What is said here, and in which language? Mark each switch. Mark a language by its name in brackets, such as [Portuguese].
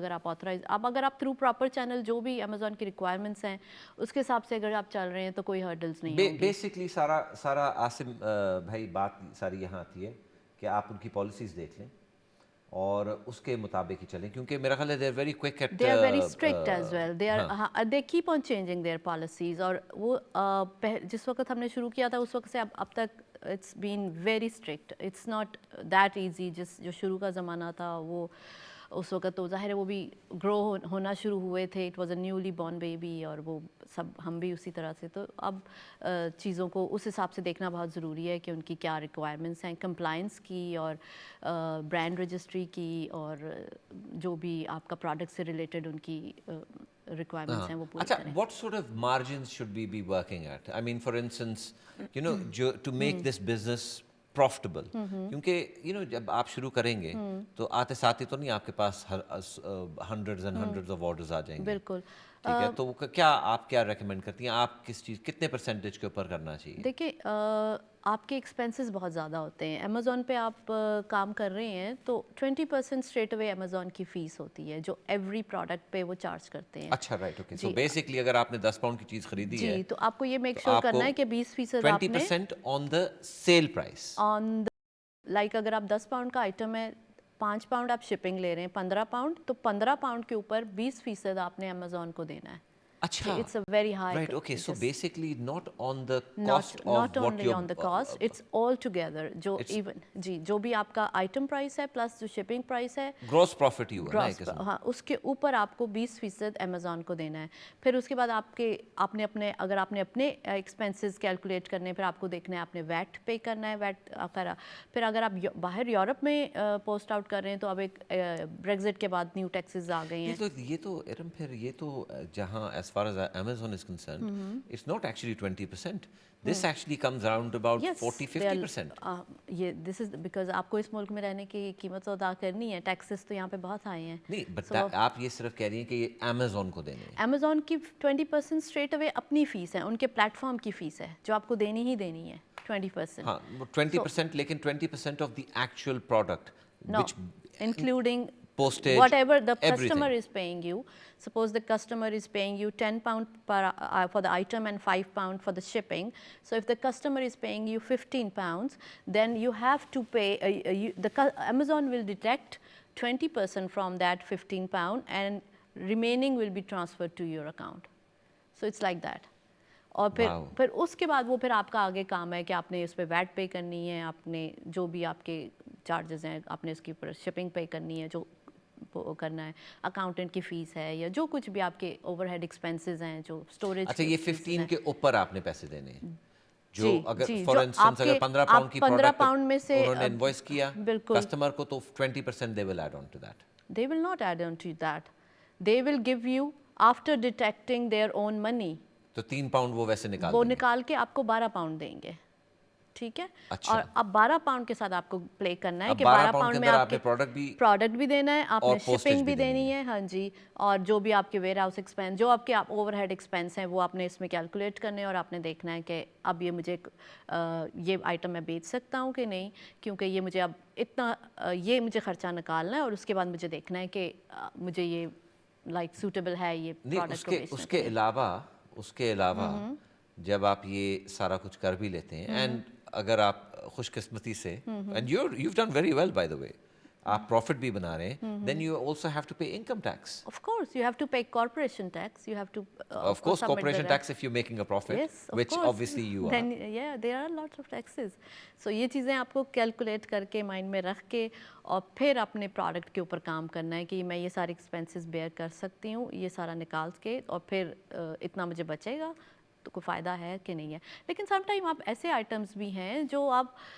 [Urdu] اگر آپ through proper channel جو بھی امیزون کی ریکوائرمنٹس ہیں اس کے حساب سے اگر آپ چل رہے ہیں تو کوئی ہرڈلز نہیں ہوں گی. بیسکلی سارا عاصم بھائی بات ساری یہاں آتی ہے کہ آپ ان کی پالیسیز دیکھ لیں اور اس کے مطابق ہی چلیں, کیونکہ میرا خیال ہے [English] they are very quick at they are very strict as well. They keep on changing their policies. [Urdu] اور وہ جس وقت ہم نے شروع کیا تھا اس وقت سے اب تک [English] it's been very strict. It's not that easy. [Urdu] جو شروع کا زمانہ تھا وہ اس وقت تو ظاہر ہے وہ بھی گرو ہونا شروع ہوئے تھے. [English] it was a newly born baby [Urdu] اور وہ سب ہم بھی اسی طرح سے. تو اب چیزوں کو اس حساب سے دیکھنا بہت ضروری ہے کہ ان کی کیا ریکوائرمنٹس ہیں کمپلائنس کی اور برانڈ رجسٹری کی اور جو بھی آپ کا پروڈکٹ سے ریلیٹڈ ان کی ریکوائرمنٹس ہیں وہ پوری اچھا, کریں. [English] what sort of margins should we be working at? I mean, for instance, to make this business profitable, [Urdu] کیونکہ جب آپ شروع کریں گے تو آتے ساتھ ہی تو نہیں آپ کے پاس hundreds and hundreds of orders آ جائیں گے. بالکل. ٹھیک ہے, تو آپ کیا ریکمینڈ کرتی ہیں, آپ کتنے پرسنٹیج کے اوپر کرنا چاہیے؟ دیکھیں آپ کے ایکسپینسز بہت زیادہ ہوتے ہیں. امیزون پہ آپ کام کر رہے ہیں تو 20% اسٹریٹ اوے امیزون کی فیس ہوتی ہے جو ایوری پروڈکٹ پہ وہ چارج کرتے ہیں. اچھا, رائٹ, اوکے. سو بیسکلی اگر آپ نے 10 پاؤنڈ کی چیز خریدی ہے جی تو آپ کو یہ میک شیور کرنا ہے کہ 20% آپ نے [English] 20% on the sale price. [Urdu] لائک اگر آپ 10 پاؤنڈ کا آئٹم ہے 5 پاؤنڈ آپ شپنگ لے رہے ہیں 15 پاؤنڈ تو 15 پاؤنڈ کے اوپر 20% آپ نے امیزون کو دینا ہے. اچھا, [English] it's a very high. Right, okay. So basically not on the cost not of what only on the cost, it's all together. [Urdu] جو even جی جو بھی آپ کا آئٹم پرائس ہے پلس جو شپنگ پرائس ہے gross profit ہی ہوا نا ایک قسم. ہاں اس کے اوپر آپ کو 20% امیزون کو دینا ہے. پھر اس کے بعد آپ نے اگر آپ نے اپنے ایکسپینسز کیلکولیٹ کرنے ہیں پھر آپ کو دیکھنا ہے آپ نے ویٹ پے کرنا ہے. ویٹ کرا پھر اگر آپ باہر یورپ میں پوسٹ آؤٹ کر رہے ہیں تو اب ایک بریگزٹ کے بعد نیو ٹیکسز آ گئی ہیں. یہ تو ارم پھر یہ تو جہاں [English] as far as Amazon is concerned, it's not actually 20%. This actually comes around about 40-50%. This is because [Urdu] آپ کو اس ملک میں رہنے کی قیمت تو ادا کرنی ہے. ٹیکسز تو یہاں پہ بہت آئے ہیں. نہیں, بٹ آپ یہ صرف کہہ رہی ہیں کہ یہ Amazon کو دینے ہیں. Amazon کی 20% اسٹریٹ اوے اپنی فیس ہے, ان کے پلیٹ فارم کی فیس ہے جو آپ کو دینی ہی دینی ہے 20%. ہاں 20%, لیکن [English] 20% of the actual product, which including postage, whatever the everything. customer is paying you. Suppose the customer is paying you 10 pound for the item and 5 pound for the shipping. So if the customer is paying you 15 pounds, then you have to pay, Amazon will deduct 20% from that 15 pound and remaining will be transferred to your account. So it's like that. [Urdu] اور پھر اس کے بعد وہ پھر آپ کا آگے کام ہے کہ آپ نے اس پہ ویٹ پے کرنی ہے, آپ نے جو بھی آپ کے چارجز ہیں آپ نے اس کے اوپر شپنگ پے کرنی ہے, جو کرنا ہے, اکاؤنٹنٹ کی فیس ہے یا جو کچھ بھی آپ کے اوور ہیڈ ایکسپینسز ہیں جو اسٹوریج. اچھا, یہ 15 کے اوپر آپ نے پیسے دینے ہیں جو اگر فار انسٹنس اگر 15 پاؤنڈ کی 15 پاؤنڈ میں سے انہوں نے انوائس کیا کسٹمر کو تو 20% [English] they will add on to that. They will not add on to that. They will give you after deducting their own money. [Urdu] تو 3 پاؤنڈ وہ ویسے نکال کے آپ کو 12 پاؤنڈ دیں گے. ٹھیک ہے, اور اب 12 پاؤنڈ کے ساتھ آپ کو پلے کرنا ہے کہ 12 پاؤنڈ میں آپ کے پروڈکٹ بھی دینا ہے, آپ نے شپنگ بھی دینی ہے. ہاں جی, اور جو بھی آپ کے ویئر ہاؤس ایکسپینس جو آپ کے اوور ہیڈ ایکسپینس ہیں وہ آپ نے اس میں کیلکولیٹ کرنے اور آپ نے دیکھنا ہے کہ اب یہ مجھے یہ آئٹم میں بیچ سکتا ہوں کہ نہیں, کیونکہ یہ مجھے اب اتنا یہ مجھے خرچہ نکالنا ہے اور اس کے بعد مجھے دیکھنا ہے کہ مجھے یہ لائک سوٹیبل ہے یہ پروڈکٹ کو بیچنا. اس کے علاوہ جب آپ یہ سارا کچھ کر بھی لیتے ہیں اینڈ اگر آپ خوش قسمتی سے and [English] you've done very well by the way, [Urdu] آپ پروفٹ بھی بنا رہے ہیں, [English] then you also have to pay income tax. Of course you have to pay corporation tax. You have to of course corporation tax if you're making a profit. Yes, which obviously you are. Then yeah, there are lots of taxes. [Urdu] So یہ چیزیں آپ کو calculate کر کے mind میں رکھ کے اور پھر اپنے پروڈکٹ کے اوپر کام کرنا ہے کہ میں یہ سارے ایکسپینسز بیئر کر سکتی ہوں, یہ سارا نکال کے اور پھر اتنا مجھے بچے گا تو کوئی فائدہ ہے کہ نہیں ہے. لیکن سم ٹائم آپ ایسے آئٹمس بھی ہیں جو آپ